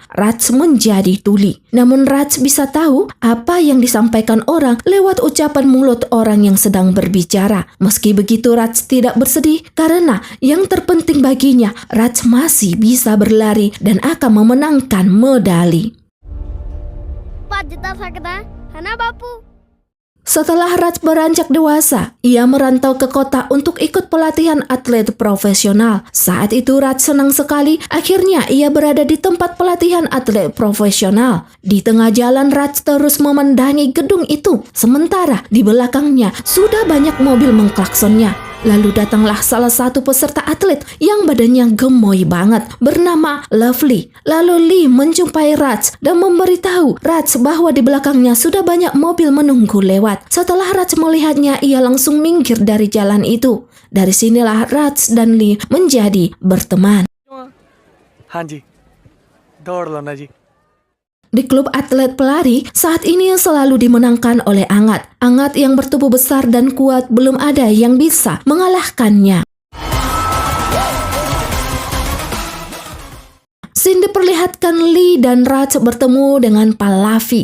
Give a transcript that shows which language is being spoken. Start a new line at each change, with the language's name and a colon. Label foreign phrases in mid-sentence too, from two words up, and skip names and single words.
Indonesian: Raj menjadi tuli. Namun Raj bisa tahu apa yang disampaikan orang lewat ucapan mulut orang yang sedang berbicara. Meski begitu Raj tidak bersedih karena yang terpenting baginya, Raj masih bisa berlari dan akan memenangkan medali.
Punjabi: ਭੱਜ ਤਾਂ ਸਕਦਾ ਹੈ ਨਾ ਬਾਪੂ।
Indonesian: Setelah Raj beranjak dewasa, ia merantau ke kota untuk ikut pelatihan atlet profesional. Saat itu Raj senang sekali, akhirnya ia berada di tempat pelatihan atlet profesional. Di tengah jalan Raj terus memandangi gedung itu, sementara di belakangnya sudah banyak mobil mengklaksonnya. Lalu datanglah salah satu peserta atlet yang badannya gemoy banget bernama Lovely. Lalu Lee menjumpai Raj dan memberitahu Raj bahwa di belakangnya sudah banyak mobil menunggu lewat. Setelah Raj melihatnya, ia langsung minggir dari jalan itu. Dari sinilah Raj dan Lee menjadi berteman.
Hindi: हाँ जी दौड़ लो ना जी।
Indonesian: Di klub atlet pelari, saat ini selalu dimenangkan oleh Angat. Angat yang bertubuh besar dan kuat, belum ada yang bisa mengalahkannya. Scene diperlihatkan Lee dan Raj bertemu dengan Pallavi.